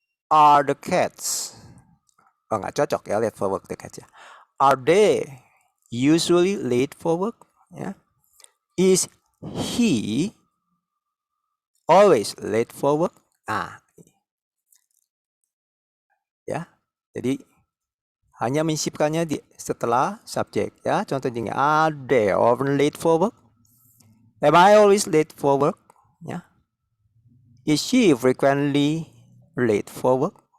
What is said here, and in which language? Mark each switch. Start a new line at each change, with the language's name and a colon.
English: Are the cats,
Indonesian: oh nggak cocok ya
English: late for work the cats ya. Are they usually late for work ya. Is he always late for work?
Indonesian: Nah, ya. Jadi hanya menyisipkannya setelah subjek ya. Contohnya,
English: are they often late for work? Am I always late for work? Ya. Is she frequently late for work?